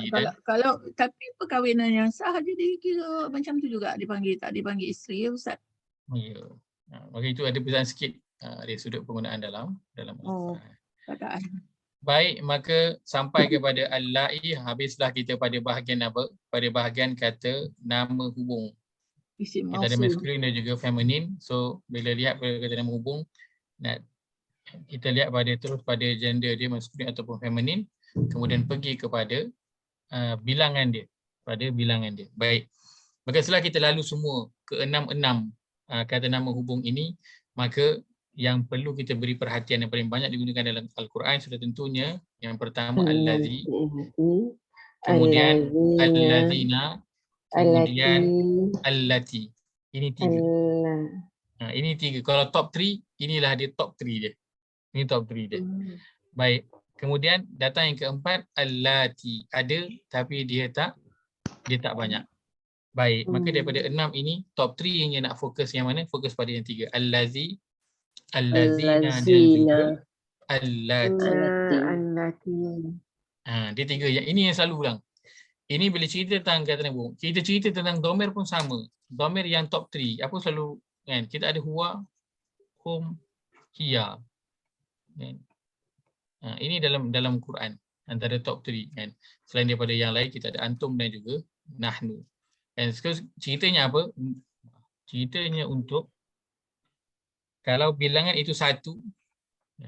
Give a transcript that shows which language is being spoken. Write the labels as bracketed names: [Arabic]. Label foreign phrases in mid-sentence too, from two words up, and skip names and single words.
[Malay] Kalau tapi perkahwinan yang sah jadi kira macam tu juga tak dipanggil isteri ya Ustaz. Ya. Okey, itu ada perbezaan sikit dari sudut penggunaan dalam Perkataan. Baik, maka sampai kepada al-la'i, habislah kita pada bahagian apa? Pada bahagian kata nama hubung. Isim Kita ada mausul. masculine dan juga feminine. So bila lihat pada kata nama hubung, kita lihat terus pada gender dia masculine ataupun feminine, kemudian pergi kepada bilangan dia, Baik. Maka setelah kita lalu semua ke-6 kata nama hubung ini, maka yang perlu kita beri perhatian yang paling banyak digunakan dalam Al-Quran sudah tentunya yang pertama allazi, kemudian allazina, kemudian allati. Ini 3. Ini 3. Kalau top 3, inilah dia top 3 dia. Ini top 3 dia. Baik. Kemudian datang yang keempat allati. Ada tapi dia tak banyak. Baik. Maka daripada 6 ini top 3 yang nak fokus yang mana? Fokus pada yang 3. [Arabic] Allazi, allazina [Malay] dan juga allati. Allati. Dia tiga. Ini yang selalu ulang. Ini bila cerita tentang kata nama. Kita cerita tentang dhamir pun sama. Dhamir yang top 3. Apa selalu kan? Kita ada [Arabic] huwa, hum, hiya. [Malay] Kan? Ini dalam Quran antara top 3 kan. Selain daripada yang lain kita ada antum dan juga nahnu. Dan ceritanya apa? Ceritanya untuk kalau bilangan itu 1, kan?